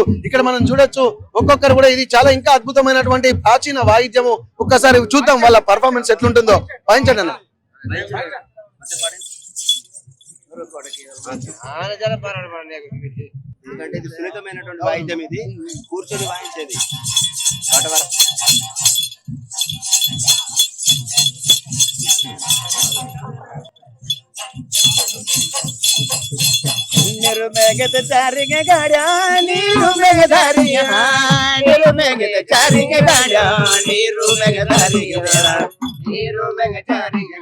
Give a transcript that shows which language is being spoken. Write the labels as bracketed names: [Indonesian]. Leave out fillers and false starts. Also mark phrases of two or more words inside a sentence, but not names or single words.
[Telugu] ఇక్కడ మనం చూడొచ్చు, ఒక్కొక్కరు కూడా ఇది చాలా ఇంకా అద్భుతమైనటువంటి ప్రాచీన వాయిద్యము. ఒక్కసారి చూద్దాం వాళ్ళ పర్ఫార్మెన్స్ ఎట్లుంటుందో. వాయించండి అన్న. ఎందుకంటే ఇది సున్నితమైనటువంటి వాయిద్యం, ఇది కూర్చొని వాయించేది. [Kannada] ನೀರು ಮೇಘದ ಚಾರಿಗೆ ಗಾಡ, ನೀರು ಮೇಘದಾರಿಗೆ ನೀರು ಮೇಘದ ಚಾರಿಗೆ ಗಾಡ, ನೀರು ಮೇಘದಾರಿಗೆ ನೀರು ಮೇಘಚಾರಿಗೆ